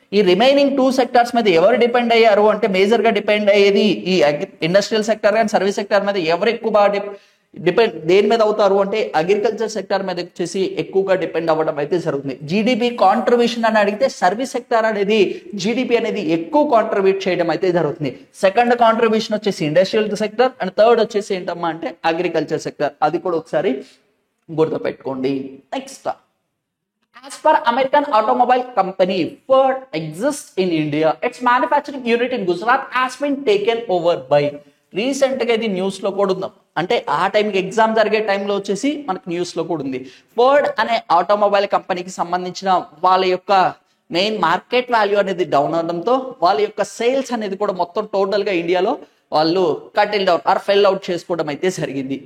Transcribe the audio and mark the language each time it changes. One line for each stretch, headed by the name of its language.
Telugu: ఈ remaining 2 sectors మీద ఎవరు డిపెండ్ అయ్యారు అంటే మేజర్ గా డిపెండ్ అయ్యేది ఈ ఇండస్ట్రియల్ సెక్టార్ కానీ సర్వీస్ సెక్టార్ మీద ఎవరు ఎక్కువ బాగా డిపెండ్ దేని మీద అవుతారు అంటే అగ్రికల్చర్ సెక్టార్ మీద వచ్చేసి ఎక్కువగా డిపెండ్ అవ్వడం అయితే జరుగుతుంది. జీడిపి కాంట్రిబ్యూషన్ అని అడిగితే సర్వీస్ సెక్టార్ అనేది జీడిపి అనేది ఎక్కువ కాంట్రిబ్యూట్ చేయడం అయితే జరుగుతుంది. సెకండ్ కాంట్రిబ్యూషన్ వచ్చేసి ఇండస్ట్రియల్ సెక్టర్ అండ్ థర్డ్ వచ్చేసి ఏంటమ్మా అంటే అగ్రికల్చర్ సెక్టర్. అది కూడా ఒకసారి గుర్తుపెట్టుకోండి.
English: Next, as per American automobile company Ford exists in India, its manufacturing unit in Gujarat has been taken over by.
Telugu: Recent గా ఇది న్యూస్ లో కూడా ఉందాం, అంటే ఆ టైంకి ఎగ్జామ్ జరిగే టైంలో వచ్చేసి మనకి న్యూస్ లో కూడా ఉంది. ఫోర్డ్ అనే ఆటోమొబైల్ కంపెనీకి సంబంధించిన వాళ్ళ యొక్క మెయిన్ మార్కెట్ వాల్యూ అనేది డౌన్ అవడంతో వాళ్ళ యొక్క సేల్స్ అనేది కూడా మొత్తం టోటల్ గా ఇండియాలో వాళ్ళు
English: కటిల్ down or fell out
Telugu: చేసుకోవడం అయితే జరిగింది.